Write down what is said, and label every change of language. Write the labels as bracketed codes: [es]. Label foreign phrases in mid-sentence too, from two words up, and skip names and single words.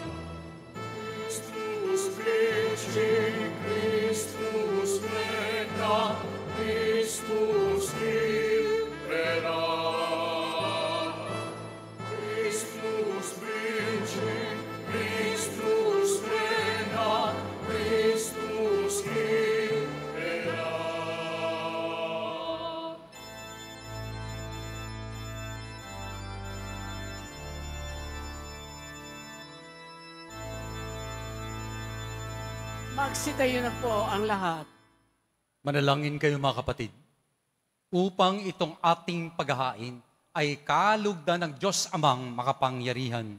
[la] Christus vinci, Christus regnat, Christus imperat. Christus vinci, Christus regnat, Christus imperat. [tl] Magsitayo na po ang lahat. Manalangin kayo mga kapatid, upang itong ating paghahain ay kalugdan ng Diyos Amang makapangyarihan.